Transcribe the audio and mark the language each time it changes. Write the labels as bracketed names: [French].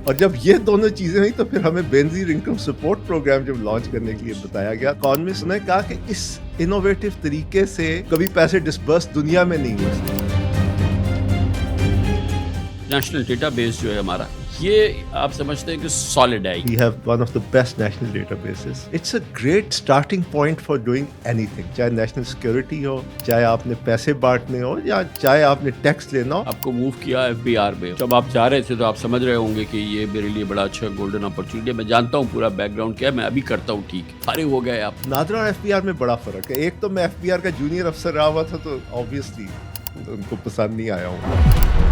[Urdu] اور جب یہ دونوں چیزیں ہوئی تو پھر ہمیں بینظیر انکم سپورٹ پروگرام جب لانچ کرنے کے لیے بتایا گیا. اکانومسٹ نے کہا کہ اس انوویٹو طریقے سے کبھی پیسے ڈسپرس دنیا میں نہیں ہوئے. نیشنل ڈیٹا بیس جو ہے ہمارا، یہ آپ سمجھتے ہیں کہ سالڈ ہے. [English] We have one of the best national databases. It's a great starting point for doing anything. [Urdu] چاہے نیشنل سیکورٹی ہو، چاہے آپ نے پیسے بانٹنے ہو، یا چاہے آپ نے ٹیکس لینا ہو. آپ کو موو کیا FBR میں. جب آپ جا رہے تھے تو آپ سمجھ رہے ہوں گے کہ یہ میرے لیے بڑا اچھا گولڈن اپرچونٹی ہے. میں جانتا ہوں پورا بیک گراؤنڈ کیا ہے، میں ابھی کرتا ہوں. ٹھیک فارغ ہو گئے آپ. نادرا اور FBR میں بڑا فرق ہے. ایک تو میں FBR کا جونیئر افسر رہا ہوا تھا تو obviously ان کو پسند نہیں آیا ہوں.